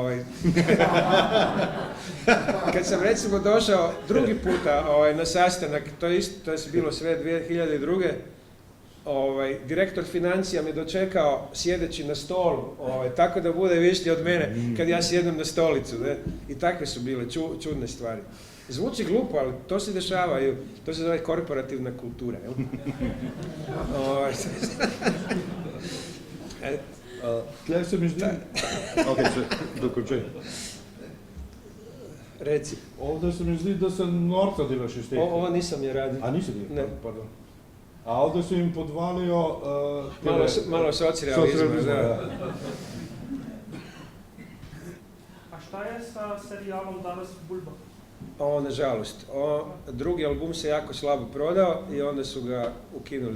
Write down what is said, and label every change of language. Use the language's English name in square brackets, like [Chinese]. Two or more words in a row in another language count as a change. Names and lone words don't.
[Croatian] Kad sam recimo došao drugi puta na sastanak, to je bilo sve 2002. Direktor financija me dočekao sjedeći na stolu, tako da bude višlji od mene kad ja sjednem na stolicu. Ne? I takve su bile čudne stvari. Zvuči glupo, ali to se dešava, to se zove korporativna kultura. [Slovenian] Tle se mi zdi... Ok, dokončaj. [Croatian] Reci. [Slovenian] Ovdje se mi zdi, da se norca delaš iz tega. [Croatian] Ovo nisam je radio. [Slovenian] A nisi delal? [Croatian] Ne. [Slovenian] Pardon. [Croatian] A ovdje su jim podvalijo... Malo socirealizma, da. A šta je sa serijalom Danas Bulba? Nažalost. Drugi album se jako slabo prodao i onda su ga ukinuli.